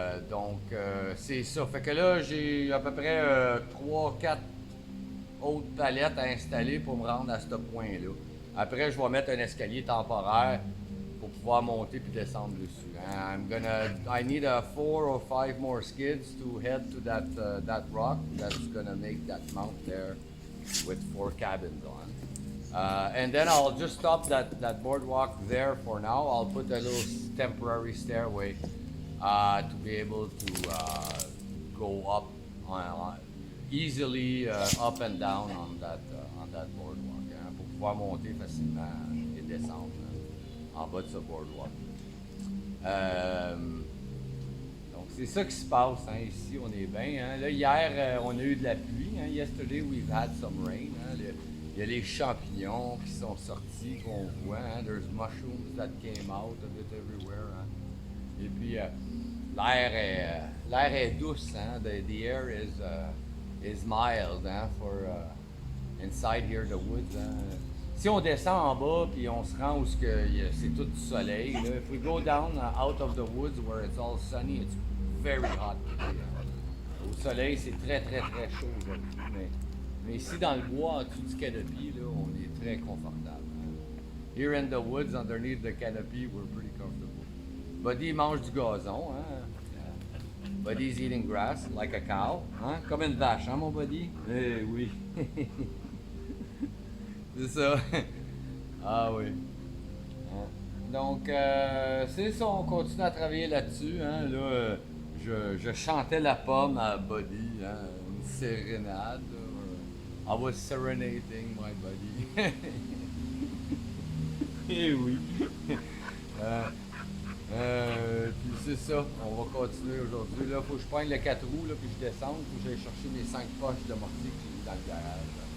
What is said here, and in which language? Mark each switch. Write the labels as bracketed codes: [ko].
[fr] Donc, c'est ça. Fait que là, j'ai à peu près 3-4 autres palettes à installer pour me rendre à ce point-là. Après, je vais mettre un escalier temporaire pour pouvoir monter puis descendre dessus. Hein. [en] I need 4 or 5 more skids to head to that rock that's gonna make that mount there with 4 cabins on. And then I'll just stop that boardwalk there for now. I'll put a little temporary stairway to be able to go up easily up and down on that boardwalk. [fr] Hein, pour pouvoir monter facilement et descendre en bas de ce boardwalk. Donc c'est ça qui se passe, hein, ici on est bien. Hein. Là hier on a eu de la pluie, hein. [en] Yesterday we've had some rain. Hein. [fr] Il y a les champignons qui sont sortis qu'on voit. Hein. [en] There's mushrooms that came out of it everywhere. Hein. [fr] Et puis l'air est douce. [en] Hein. The air is mild, hein, for inside here the woods. [fr] Hein. Si on descend en bas puis on se rend où c'est tout du soleil, là, [en] if we go down out of the woods where it's all sunny, it's very hot today. [fr] Au soleil, c'est très très très chaud aujourd'hui, mais ici dans le bois, en dessous du canopy, là, on est très confortable. Hein. [en] Here in the woods, underneath the canopy, we're pretty comfortable. [fr] Buddy mange du gazon, hein. [en] Buddy's eating grass like a cow, hein? [fr] Comme une vache, hein mon Buddy? Eh oui. C'est ça. Ah oui. Donc, c'est ça, on continue à travailler là-dessus. Hein. Là, je chantais la pomme à Buddy, hein, une sérénade. [en] I was serenading my buddy. [fr] Eh oui. Puis c'est ça, on va continuer aujourd'hui. Là, faut que je prenne le 4 roues, là, puis je descende, faut que j'aille chercher mes 5 poches de mortier que j'ai mis dans le garage.